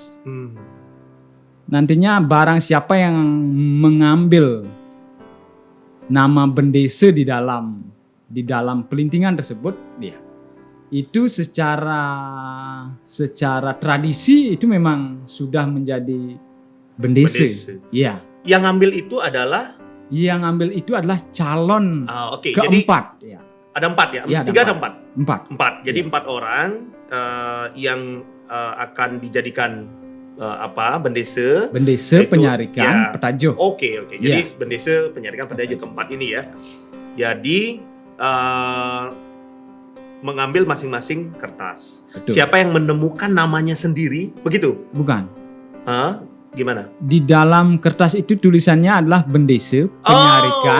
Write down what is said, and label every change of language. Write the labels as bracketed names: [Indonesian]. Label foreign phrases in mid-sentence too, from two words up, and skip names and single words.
[Indonesian] Nantinya barang siapa yang mengambil nama bendese di dalam pelintingan tersebut, itu secara tradisi itu memang sudah menjadi bendese. Iya. Yang ngambil itu adalah calon keempat. Jadi, ada 4 ya? Ya, 3 ada 4? 4. Jadi 4 orang yang akan dijadikan bendese penyarikan petajuh. Oke. Jadi bendese penyarikan petajuh keempat ini ya. Jadi mengambil masing-masing kertas. Betul. Siapa yang menemukan namanya sendiri, begitu? Bukan. Gimana? Di dalam kertas itu tulisannya adalah bendese penyarikan.